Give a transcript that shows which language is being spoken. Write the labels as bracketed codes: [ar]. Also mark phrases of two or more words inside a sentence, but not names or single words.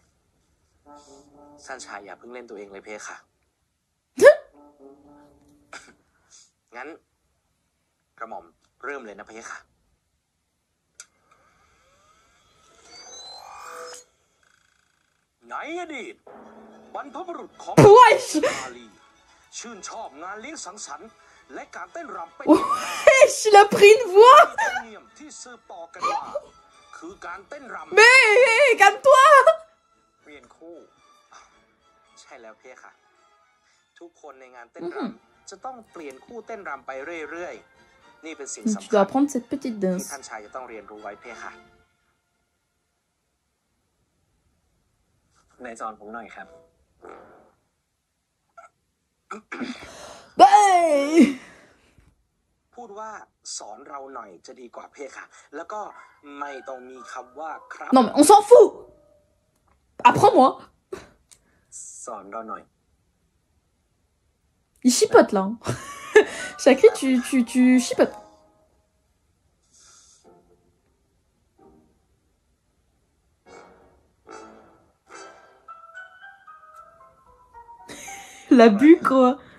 [th] ท่านชายอย่าเพิ่งเล่นตัวเองเลยเพคะ งั้นกระหม่อมเริ่มเลยนะเพคะ ในอดีตบรรพบุรุษของ [fr] Wesh [th] มาลีชื่นชอบงานเลี้ยงสังสรรค์และการเต้นรำเป็น [fr] Wesh, il a pris une voix. [th] ธรรมเนียมที่สืบต่อกันมา [fr] Mais calme-toi. [th] เปลี่ยนคู่ใช่แล้วพี่ค่ะทุกคนในงานเต้นรำจะต้องเปลี่ยนคู่เต้นรำไปเรื่อยๆนี่เป็นสิ่งสำคัญ [fr] Tu dois apprendre cette petite [th] ที่ [fr] danse. [th] ท่านชายจะต้องเรียนรู้ไว้พี่ค่ะ ในสอนผมหน่อยครับ พูดว่าสอนเราหน่อยจะดีกว่าพี่ค่ะแล้วก็ไม่ต้องมีคำว่าครับ [fr] Non mais on s'en fout. Apprends-moi. [th] สอนเราหน่อย [fr] Il chipote là. Chakri, tu chipotes. L'abus quoi.